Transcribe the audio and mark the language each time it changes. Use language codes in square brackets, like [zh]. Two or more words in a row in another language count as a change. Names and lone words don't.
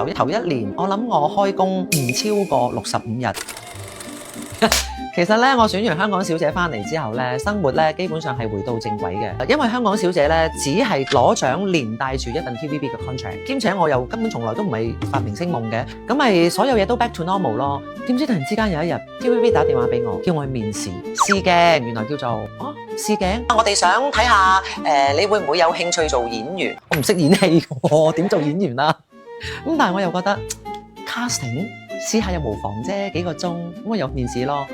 [yue] 頭一年我諗我開工唔超過65日。其實咧，我選完香港小姐翻嚟之後咧，生活咧基本上係回到正軌嘅。因為香港小姐咧只係攞獎連帶住一份 TVB 嘅 contract，兼且我又根本從來都唔係發明星夢嘅，咁咪所有嘢都 [en] back to normal [yue] 咯。點知突然之間有一日 TVB 打電話俾我，叫我去面試試鏡，原來叫做試鏡。我哋想睇下你會唔會有興趣做演員？我唔識演戲喎，點做演員啊？咁但係我又覺得 casting。試下又無妨啫，幾個鐘咁我有面試咯。